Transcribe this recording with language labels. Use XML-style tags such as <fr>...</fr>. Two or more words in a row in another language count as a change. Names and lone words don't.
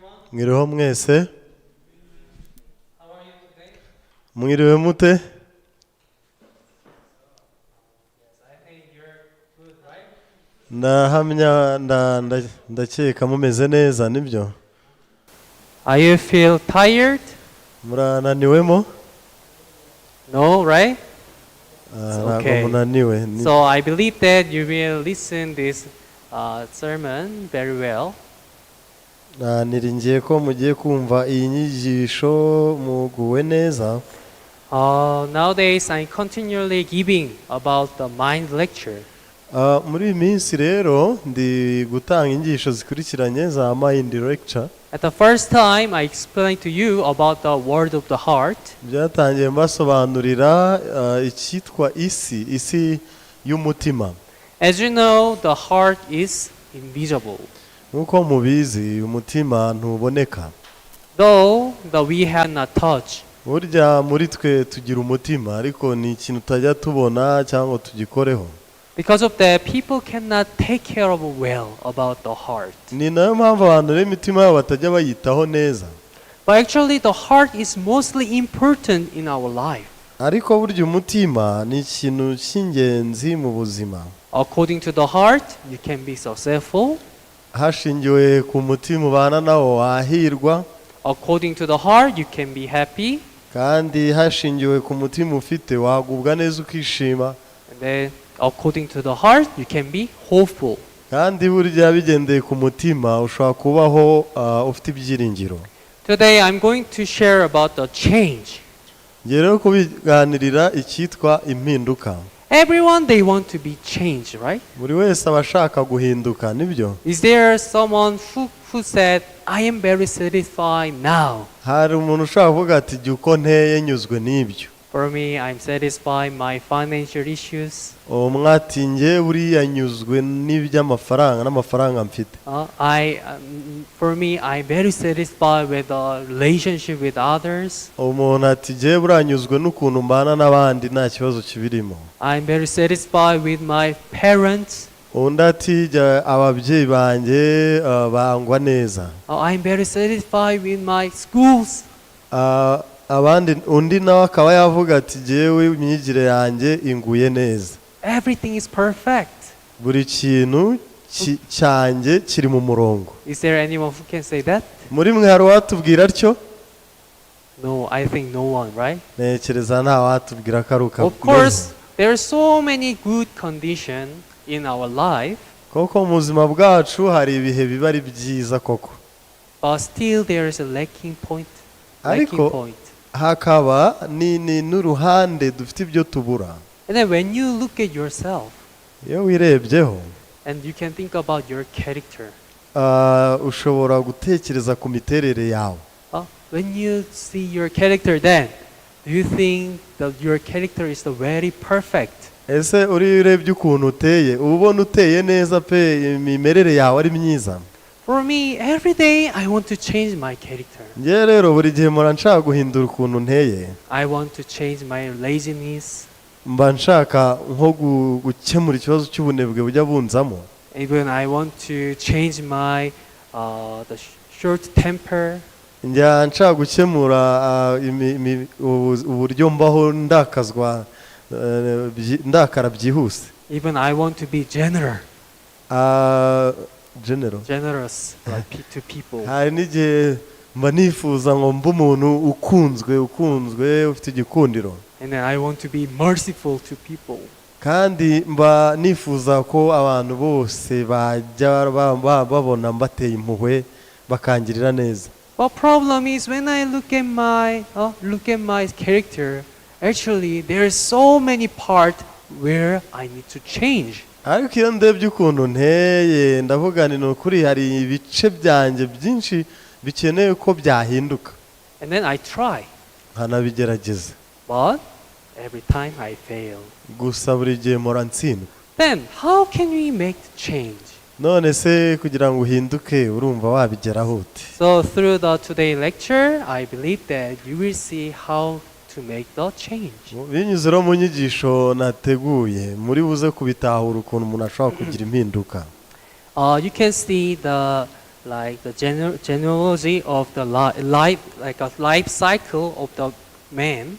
<rw>Mwiriho mwese. Mwiriwe mute? Ndahamya ndakeka mumeze neza nibyo?</rw> <en>Are you feel tired?</en> <rw>Murananiwemo?</rw> <en>No, right?</en> <rw>Okay. Munaniwe.</rw> <en>So I believe that you will listen this sermon very well.</en> <rw>Niringiye ko mugiye kumva iyi nyigisho muguwe neza.</rw> <en>Nowadays I'm continually giving about the mind lecture.</en> <rw>Muri iyi minsi rero ndi gutanga inyigisho zikurikiranye za</rw> <en>mind lecture. At the first time I explained to you about the word of the heart.</en> <rw>Byatangiye mbasobanurira icyitwa isi y'umutima.</rw> <en>As you know, the heart is invisible.</en> <rw>Nuko mubizi umutima ntuboneka.</rw> <en>Though that we have not touched.</en> <rw>Burya muri twe tugira umutima ariko ni ikintu tutajya tubona cyangwa tugikoreho.</rw> <en>Because of that, people cannot take care of well about the heart.</en> <rw>Ni nayo mpamvu abantu n'imitima yabo batajya bayitaho neza.</rw> <en>But actually the heart is mostly important in our life.</en> <rw>Ariko burya umutima ni ikintu cy'ingenzi mu buzima.</rw> <en>According to the heart, you can be successful.</en> <rw>Hashingiwe ku mutima ubana nawo wahirwa.</rw> <en>According to the heart, you can be happy.</en> <rw>Kandi hashingiwe ku mutima ufite wagubwa neza ukishima.</rw> <en>And then according to the heart, you can be hopeful.</en> <rw>Kandi burya bigendeye ku mutima ushobora kubaho ufite ibyiringiro.</rw> <en>Today I'm going to share about the change.</en> <rw>Ngero kubiganirira icyitwa impinduka.</rw> <en>Everyone they want to be changed, right?</en> <rw>Buri wese abashaka guhinduka nibyo.</rw> <en>Is there someone who said I am very satisfied now?</en> <rw>Hari umuntu ushaka kuvuga ati jya uko nteye nyuzwe n'ibyo.</rw> <en>For me, I'm satisfied my financial issues.</en> <rw>Umwati nge buriya nyuzwe n'iby'amafaranga n'amafaranga mfite.</rw> <en>For me, I'm very satisfied with the relationship with others.</en> <rw>Umuntu ati nge buranyuzwe n'ukuntu mbana n'abandi nta kibazo kibirimo.</rw> <en>I'm very satisfied with my parents.</en> <rw>Undi ati ababyeyi banjye bangwa neza.</rw> <en>I'm very satisfied with my schools.</en> <rw>Abandi undi nawe akaba yavuga ati jewe imyigire yanjye inguye neza.</rw> <en>Everything is perfect.</en> <rw>Buri kintu cyanjye kiri mu murongo.</rw> <en>Is there anyone who can say that?</en> <rw>Muri mwe hari watubwira atyo?</rw> <en>No, I think no one, right?</en> <rw>Nekereza nta watubwira karuka.</rw> <en>Of course, there are so many good conditions in our life.</en> <rw>Koko mu buzima bwacu hari ibihe biba ari byiza koko.</rw> <en>But still there is a lacking point.</en> <rw>Ariko hakaba ni n'uruhande dufite ibyo tubura.</rw> <en>And then when you look at yourself,</en> <rw>iyo wirebyeho,</rw> <en>and you can think about your character.</en> <rw>Ushobora gutekereza ku miterere yawe.</rw> <en>When you see your character, then do you think that your character is very perfect?</en> <rw>Ese urebye ukuntu uteye, ubona uteye neza pe imimerere yawe ari myiza.</rw> <en>For me, every day I want to change my character.</en> <rw>Nge rero buri gihe mpora nshaka guhindura ukuntu nteye.</rw> <en>I want to change my laziness.</en> <rw>Mba nshaka nko gukemura ikibazo cy'ubunebwe bujya bunzamo.</rw> <en>Even I want to change my the short temper.</en> <rw>Njya nshaka gukemura uburyo mbaho ndakara byihuse.</rw> <en>Even I want to be generous to people.</en> <rw>Hari n'igihe mba nifuza ngo mbe umuntu ukunzwe ufite igikundiro.</rw> <en>And then I want to be merciful to people.</en> <rw>Kandi mba nifuza ko abantu bose bajya babona mbateye impuhwe bakangirira neza.</rw> <en>But problem is when I look at my character, actually there is so many parts where I need to change.</en> <rw>Ariko iyo ndebye ukuntu nteye ndavuga ni ukuri hari ibice byanjye byinshi bikeneye ko byahinduka.</rw> <en>And then I try.</en> <rw>Nkanabigerageza.</rw> <en>But every time I fail.</en> <rw>Gusa buri gihe mpora ntsindwa.</rw> <en>Then how can we make the change?</en> <rw>None se kugira ngo uhinduke urumva wabigeraho ute?</rw> <en>So through the today lecture, I believe that you will see how to make the change.</en> <rw>Binyuze mu nyigisho nateguye muri buze kubitahura ukuntu umuntu ashobora kugira impinduka.</rw> <en>You can see like the genealogy of the life, like a life cycle of the man.</en>